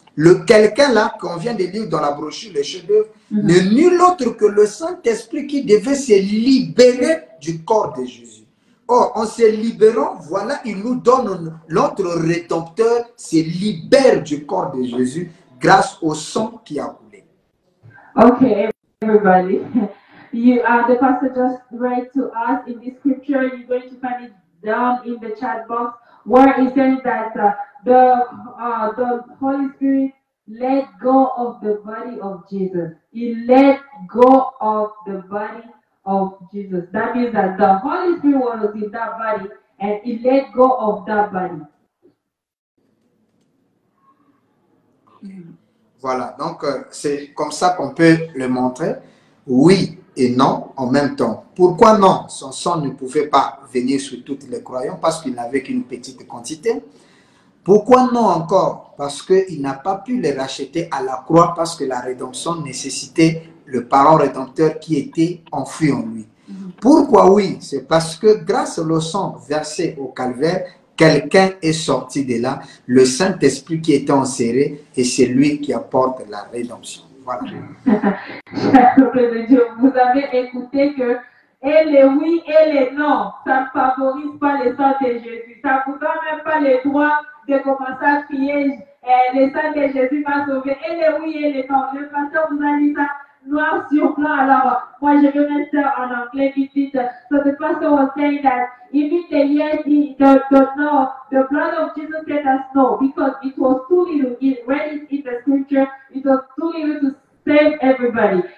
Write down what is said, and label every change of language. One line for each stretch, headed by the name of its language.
French: Le quelqu'un-là qu'on vient de lire dans la brochure, le chef-d'œuvre, n'est nul autre que le Saint-Esprit qui devait se libérer du corps de Jésus. Or, en se libérant, voilà, il nous donne, notre Rédempteur se libère du corps de Jésus grâce au sang qui a coulé.
English: Okay, everybody. The pastor just read to us in the scripture. You're going to find it down in the chat box where it says that the Holy Spirit let go of the body of Jesus. He let go of the body of Jesus. That means that the Holy Spirit was in that body and he let go of that body.
French: Voilà, donc c'est comme ça qu'on peut le montrer. Oui et non en même temps. Pourquoi non? Son sang ne pouvait pas venir sur tous les croyants parce qu'il n'avait qu'une petite quantité. Pourquoi non encore? Parce qu'il n'a pas pu les racheter à la croix parce que la rédemption nécessitait le parent rédempteur qui était enfoui en lui. Pourquoi oui? C'est parce que grâce au sang versé au calvaire, quelqu'un est sorti de là, le Saint-Esprit qui était enserré, et c'est lui qui apporte la rédemption. Voilà. Peuple de Dieu, vous avez écouté que et les oui et les non, ça ne favorise pas le sang de Jésus. Ça ne vous donne même pas le droit de commencer à crier le sang de Jésus m'a sauvé. Et les oui et les non. Le pasteur vous a dit ça noir sur blanc. Alors, moi je vais mettre ça en anglais vite vite.
English: So the pastor was saying that even the yes, the no, the blood of Jesus let us know because it was too little. It read it in the scripture. It was too little to save everybody.